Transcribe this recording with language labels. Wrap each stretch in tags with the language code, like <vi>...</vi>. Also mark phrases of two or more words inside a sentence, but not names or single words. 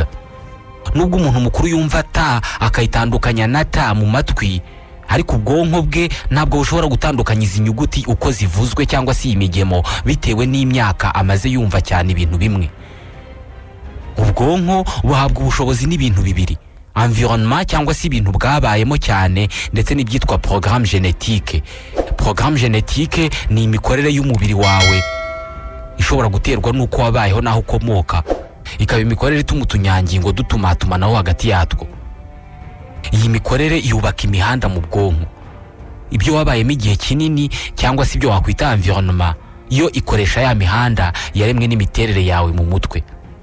<rw>Nubwo umuntu mukuru yumva ta akayitandukanya na ta mu matwi, ariko ubwonko bwe ntabwo bushobora gutandukanya izi nyuguti uko zivuzwe cyangwa si imigemo, bitewe n'imyaka amaze yumva cyane ibintu bimwe. Ubwonko buhabwa ubushobozi n'ibintu bibiri: environnement cyangwa se ibintu bwabayemo cyane, ndetse n'ibyitwa</rw> <fr>programme génétique. Programme génétique</fr> <rw>ni imikorere y'umubiri wawe ishobora guterwa n'uko wabayeho naho ukomoka, ikaba imikorere ituma utunyangingo dutumatumanaho hagati yatwo. Iyi mikorere yubaka imihanda mu bwonko. Ibyo wabayemo igihe kinini cyangwa se ibyo wakwita environnement, yo ikoresha ya mihanda yaremwe n'imiterere yawe mu mutwe.</rw>